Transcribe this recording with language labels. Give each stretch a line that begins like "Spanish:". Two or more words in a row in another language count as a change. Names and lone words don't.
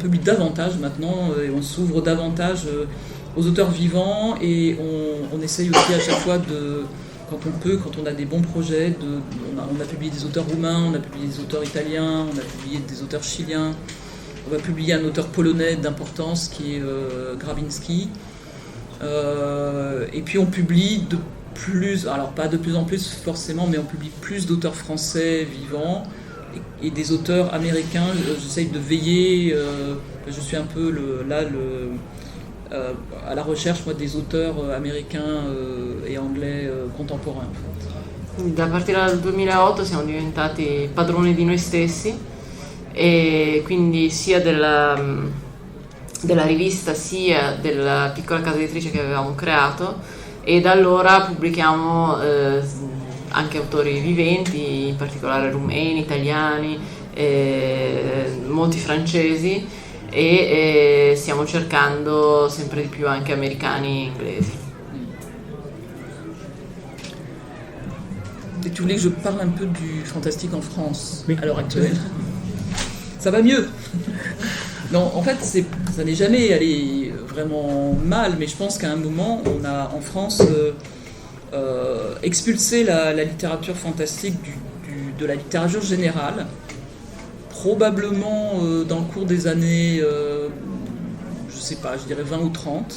French: publie davantage maintenant, et on s'ouvre davantage aux auteurs vivants, et on essaye aussi à chaque fois quand on peut, quand on a des bons projets, on a publié des auteurs roumains, on a publié des auteurs italiens, on a publié des auteurs chiliens, on va publier un auteur polonais d'importance qui est Grabinski, et puis on publie alors pas de plus en plus forcément, mais on publie plus d'auteurs français vivants et des auteurs américains. J'essaye de veiller, je suis un peu à la recherche des auteurs américains et anglais contemporains.
Italian: Da partire dal 2008 siamo diventati padroni di noi stessi, e quindi sia della rivista sia della piccola casa editrice che avevamo creato, e da allora pubblichiamo anche autori viventi, in particolare rumeni, italiani, molti francesi, e stiamo cercando sempre di più anche americani e inglesi.
French: Et tu voulais que je parle un peu du fantastique en France à l'heure actuelle? Ça va mieux. Non, en fait, ça n'est jamais allé vraiment mal, mais je pense qu'à un moment, on a en France expulsé la littérature fantastique de la littérature générale, probablement dans le cours des années, je sais pas, je dirais 20 ou 30.